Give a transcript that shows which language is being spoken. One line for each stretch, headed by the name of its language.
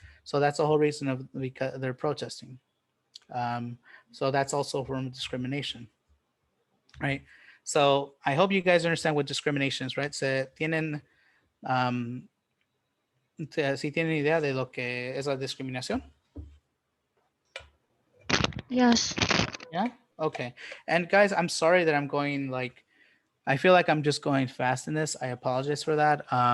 English: So that's the whole reason of because they're protesting. So that's also a form of discrimination, right? So I hope you guys understand what discrimination is, right?
Spanish: Se tienen, si tienen idea de lo que es la discriminación.
English: Yes. Yeah. Okay. And guys, I'm sorry that I'm going like, I feel like I'm just going fast in this. I apologize for that.